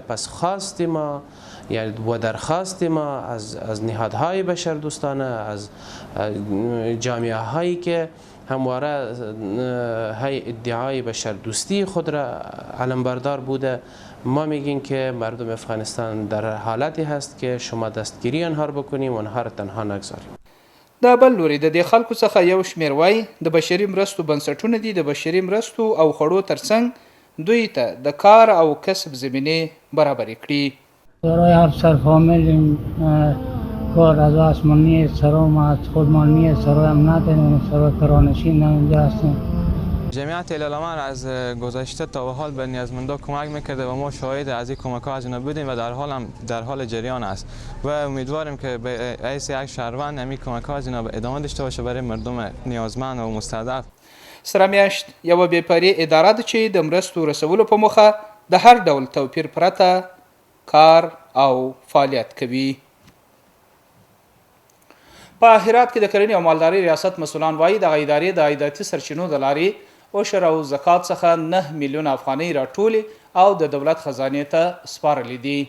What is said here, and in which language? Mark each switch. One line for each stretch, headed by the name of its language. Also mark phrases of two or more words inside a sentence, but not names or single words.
Persian: پس خواست ما یعنی و درخواست ما از نهادهای بشردوستانه، از جامعه هایی که همواره های ادعای بشردوستی خود را علمبردار بوده، ما میگیم که مردم افغانستان در حالتی هست که شما دستگیری آنها را بکنیم و آنها را تنها نگذاریم.
Pashto: د بل لوري د دې خلکو څخه یو شمېر وایي د بشري مرستو بنسټونه دي د بشري مرستو او خوړو ترڅنګ دوی ته د کار او کسب زمینې برابرې کړي.
Persian: برای هر سرفامیل کار از آسمانی سرام از خودمانی سرایم نداریم، سرای کرانشین اینجا هستیم. جمعیت العلماء از گذشته تا به حال به نیازمندان کمک میکرده و ما شاهد از این کمک ها از اینا بودیم و در حال جریان است و امیدواریم که به حیث یک شهروند همین کمک ها از اینا ادامه داشته باشه برای مردم نیازمند و مستضعف.
Pashto: سره میاشت یوه بېپرې اداره ده چې د مرستو رسولو په موخه د هر ډول توپیر پرته کار او فعالیت کوي. په هرات کې د کرنې او مالدارۍ ریاست مسؤلان وایي دغه ادارې د عایداتي سرچینو د لارې عشر او زکات څخه 9 میلیونه افغانۍ راټولې او د دولت خزانې ته سپارلې دي.